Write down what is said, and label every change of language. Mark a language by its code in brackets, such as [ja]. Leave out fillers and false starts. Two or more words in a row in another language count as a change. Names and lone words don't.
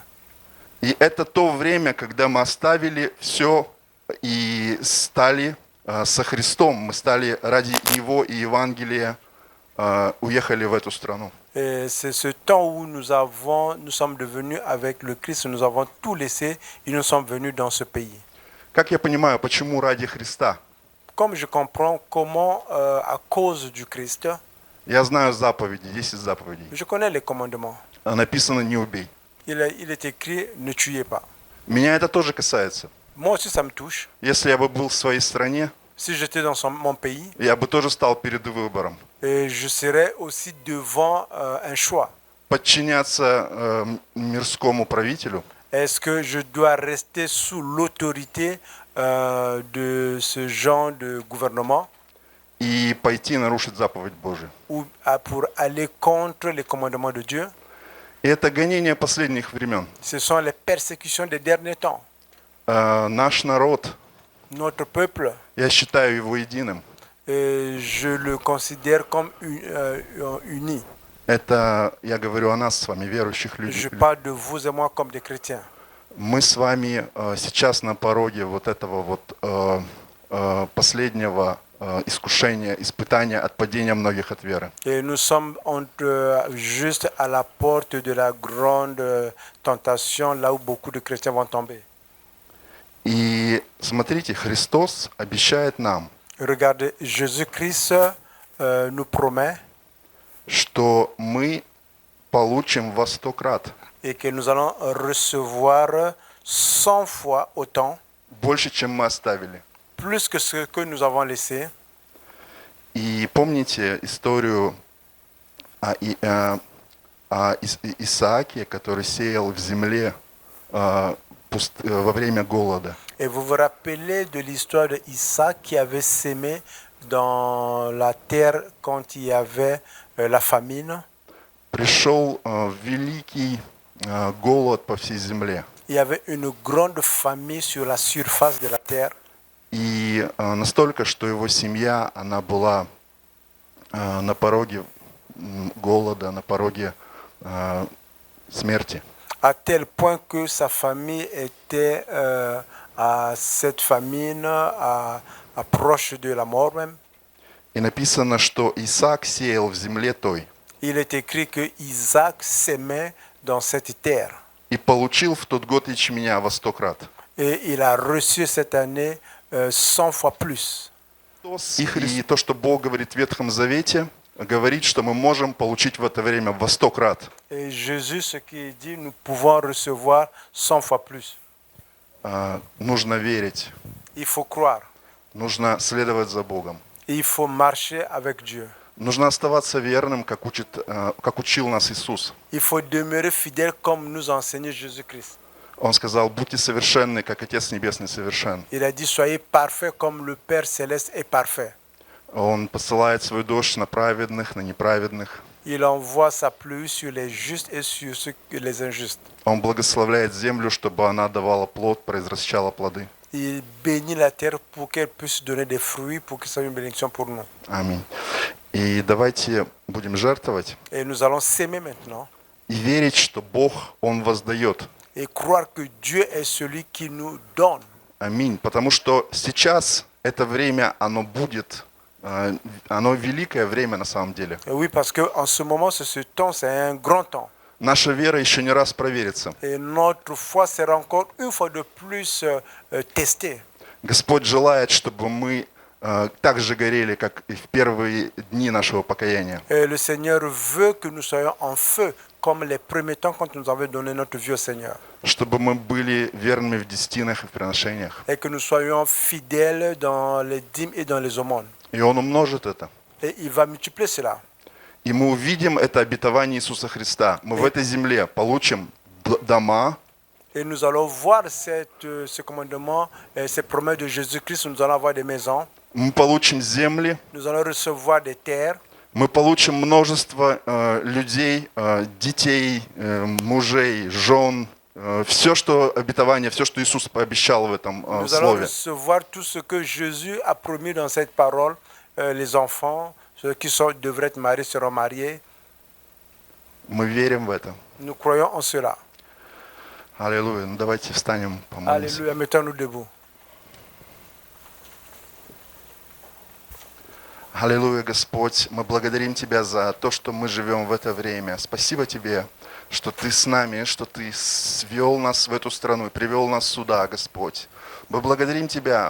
[ru] И это то время, когда мы оставили все и стали со Христом. Мы стали ради Него и Евангелия, уехали в эту страну. [fr] Et c'est ce temps où nous sommes devenus avec le Christ, nous avons tout laissé et nous sommes venus dans ce pays. [ru] Как я понимаю, почему ради Христа? [fr] Comme je comprends comment, à cause du Christ, [ru] Я знаю заповеди, 10 заповедей. [fr] je connais les commandements. [ru] Написано «не убей». [fr] Il est écrit « ne tuez pas ». [ru] Меня это тоже касается. [fr] Moi aussi, ça me touche. [ru] Если я бы был в своей стране, [fr] Si j'étais dans mon pays, [ru] я бы тоже стал перед выбором. [fr] et je serais aussi devant un choix. [ru] Подчиняться мирскому правителю [fr] Est-ce que je dois rester sous l'autorité de ce genre de gouvernement [ru] и пойти нарушить заповедь Божию? [fr] ou pour aller contre les commandements de Dieu? [ru] И это гонение последних времен. [fr] Ce sont les persécutions des derniers temps. [ru] Наш народ, [fr] Notre peuple, [ru] я считаю его единым. [fr] je le considère comme uni. [ru] Это, я говорю о нас с вами, верующих [fr] Je [ru] людей. [fr] parle de vous et moi comme des chrétiens. [ru] Мы с вами сейчас на пороге вот этого вот последнего искушения, испытания от падения многих от веры. [fr] Et nous sommes juste à la porte de la grande tentation, là où beaucoup de chrétiens vont tomber. [ru] И смотрите, Христос обещает нам, [fr] Regardez, Jésus-Christ nous promet [ru] что мы получим во 100 крат, [fr] et que nous allons recevoir 100 fois autant, [ru] больше, чем мы оставили. [fr] plus que ce que nous avons laissé. [ru] И помните историю о Исааке, который сеял в земле во время голода. [fr] Et vous vous rappelez de l'histoire d'Isaac qui avait sémé dans la terre quand il y avait la famine. [ru] Пришел великий голод по всей земле. [fr] Il y avait une grande famine sur la surface de la terre. [ru] И настолько, что его семья, она была на пороге голода, на пороге смерти. [fr] À tel point que sa famille était à cette famine, proche de la mort même. [ru] И написано, что Исаак сеял в земле той [fr] Il est écrit que Isaac s'aimait dans cette terre. [ru] и получил в тот год ячменя во 100 крат. [fr] Et il a reçu cette année 100 fois plus. [ru] И то, что Бог говорит в Ветхом Завете, говорит, что мы можем получить в это время во 100 крат. [fr] Et Jésus, ce qu'il dit, nous pouvons recevoir 100 fois plus. [ru] Нужно верить, [fr] Il faut croire. [ru] нужно следовать за Богом. [fr] Il faut marcher avec Dieu. [ru] Нужно оставаться верным, как учил нас Иисус. [fr] Il faut demeurer fidèle comme nous a enseigné Jésus-Christ. [ru] Он сказал, будьте совершенны, как Отец Небесный совершен. [fr] Il a dit, soyez parfaits comme le Père Céleste est parfait. [ru] Он посылает свой дождь на праведных, на неправедных. [fr] Il envoie sa pluie sur les justes et sur les injustes. [ru] Он благословляет землю, чтобы она давала плод, произвращала плоды. [fr] Il bénit la terre pour qu'elle puisse donner des fruits, pour que ce soit une bénédiction pour nous. [ru] Аминь. И давайте будем жертвовать [fr] Et nous allons s'aimer maintenant [ru] и верить, что Бог, Он воздает. [fr] et croire que Dieu est celui qui nous donne. [ru] Аминь. Потому что сейчас это время, оно будет, оно великое время на самом деле. [fr] Et oui, parce qu'en ce moment, ce temps, c'est un grand temps. [ru] Наша вера еще не раз проверится. [fr] Et notre foi sera encore une fois de plus testée. [ru] Господь желает, чтобы мы так же горели, как и в первые дни нашего покаяния. [fr] Et le Seigneur veut que nous soyons en feu, comme les premiers temps quand nous avons donné notre vie au Seigneur. [ru] Чтобы мы были верными в десятинах и в приношениях. [fr] Et que nous soyons fidèles dans les dîmes et dans les aumônes. [ru] И Он умножит это. [fr] Et il va multiplier cela. [ru] И мы увидим это обетование Иисуса Христа. Мы в этой земле получим дома, [fr] Et nous allons voir ce commandement, ces promesses de Jésus-Christ. Nous allons avoir des maisons. [ru] мы получим земли, [fr] Nous allons recevoir des terres. [ru] мы получим множество людей, детей, мужей, жен, все, что обетование, все, что Иисус пообещал в этом [fr] Nous allons [ru] слове. [fr] recevoir tout ce que Jésus a promis dans cette parole. Les enfants, ceux qui devraient être mariés seront mariés. [ru] Мы верим в это. [fr] Nous croyons en cela. [ru] Аллилуйя. Ну, давайте встанем, помолимся. [fr] Alléluia, mettons-nous debout. [ru] Аллилуйя, Господь, мы благодарим Тебя за то, что мы живем в это время. Спасибо Тебе, что Ты с нами, что Ты свел нас в эту страну и привел нас сюда, Господь. Мы благодарим Тебя.